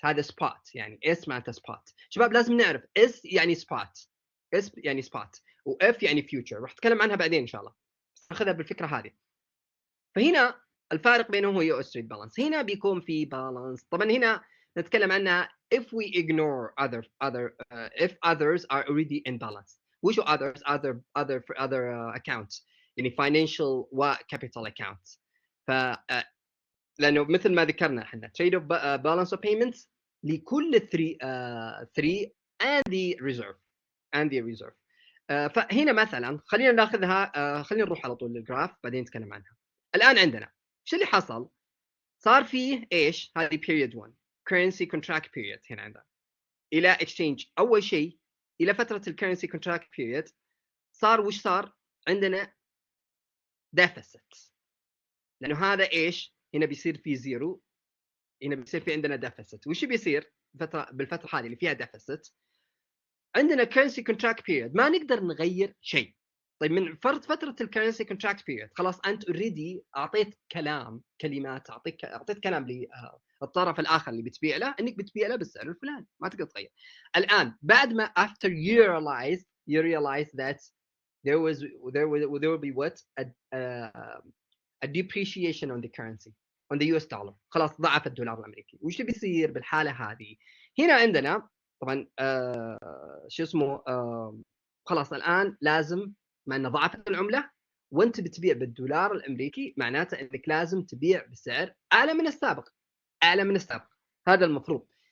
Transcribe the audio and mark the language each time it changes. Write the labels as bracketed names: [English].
[Arabic] هذا سبوت، يعني اس معناته سبوت. شباب لازم نعرف اس يعني سبوت، اس يعني سبوت، واف يعني فيوتشر. راح اتكلم عنها بعدين ان شاء الله، بس ناخذها بالفكره هذه. فهنا الفارق بينهم هو يو اس تريد بالانس. هنا بيكون في بالانس. طبعا هنا نتكلم عنها [English] if we ignore if others are already in balance. [Arabic] وش others؟ other accounts، يعني financial و capital accounts. ف لانه مثل ما ذكرنا احنا trade of balance of payments لكل 3 and the reserve. فهنا مثلا خلينا ناخذها، خلينا نروح على طول للجراف بعدين نتكلم عنها. الان عندنا ايش اللي حصل؟ صار فيه ايش؟ هذه period 1 currency contract period هنا عندنا الى exchange. اول شيء الى فتره الكرنسي contract period صار وش صار؟ عندنا deficit، لانه هذا ايش؟ هنا بيصير في زيرو، هنا بيصير في عندنا deficit. وش بيصير بالفتره هذه اللي فيها deficit؟ عندنا currency contract period ما نقدر نغير شيء. طيب من فتره الكرنسي كونتراكت بيريد خلاص انت اوريدي اعطيت كلمات، اعطيت كلام للطرف الاخر اللي بتبيع له انك بتبيع له بالسعر الفلاني، ما تقدر تغير. الان بعد ما [English] after you realize that there will be what a depreciation on the currency on the US dollar. [Arabic] خلاص ضعف الدولار الامريكي. وش بيصير بالحاله هذه؟ هنا عندنا طبعا شو اسمه خلاص الان لازم مع ان ضعفت العمله وانت بتبيع بالدولار الامريكي معناته انك لازم تبيع بسعر اعلى من السابق، اعلى من السابق. هذا المفروض.